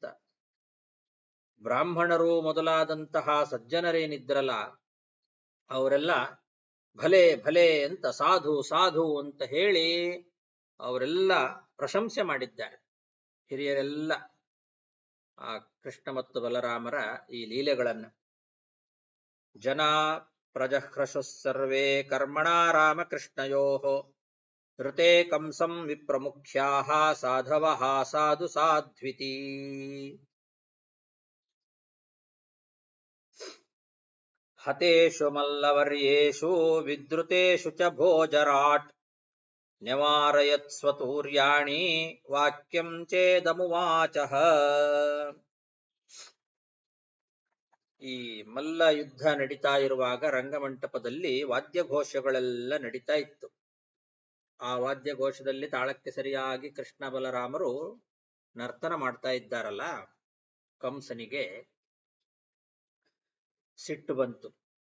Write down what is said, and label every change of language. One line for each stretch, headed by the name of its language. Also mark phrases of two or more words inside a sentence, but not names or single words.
Kannada: ಬ್ರಾಹ್ಮಣರು ಮೊದಲಾದಂತಹ ಸಜ್ಜನರೇನಿದ್ರಲ್ಲ, ಅವರೆಲ್ಲ ಭಲೆ ಭಲೆ ಅಂತ, ಸಾಧು ಸಾಧು ಅಂತ ಹೇಳಿ ಅವರೆಲ್ಲ ಪ್ರಶಂಸೆ ಮಾಡಿದ್ದಾರೆ. ಹಿರಿಯರೆಲ್ಲ ಆ ಕೃಷ್ಣ ಮತ್ತು ಬಲರಾಮರ ಈ ಲೀಲೆಗಳನ್ನ.
Sanskrit: ಜನ ಪ್ರಜಹೃಷು ಸರ್ವೇ ಕರ್ಮಣಾ ರಾಮಕೃಷ್ಣಯೋಃ ಋತೆ ಕಂಸಂ ವಿಪ್ರಮುಖ್ಯಾಃ ಸಾಧವಃ ಸಾಧು ಸಾಧ್ವಿತಿ. ಹತೇಷು ಮಲ್ಲವರ್ಯೇಷು ವಿದ್ರುತೇಷು ಚ ಭೋಜರಾಟ್ ನ್ಯವಾರಯತ್ ಸ್ವತೂರ್ಯಾಣಿ ವಾಕ್ಯಂ ಚೇದಮುವಾಚಃ.
Kannada: ಈ ಮಲ್ಲ ಯುದ್ಧ ನಡೀತಾ ಇರುವಾಗ ರಂಗಮಂಟಪದಲ್ಲಿ ವಾದ್ಯಘೋಷಗಳೆಲ್ಲ ನಡೀತಾ ಇತ್ತು. ಆ ವಾದ್ಯಘೋಷದಲ್ಲಿ ತಾಳಕ್ಕೆ ಸರಿಯಾಗಿ ಕೃಷ್ಣ ಬಲರಾಮರು ನರ್ತನ ಮಾಡ್ತಾ ಇದ್ದಾರಲ್ಲ, ಕಂಸನಿಗೆ ಸಿಟ್ಟು ಬಂತು.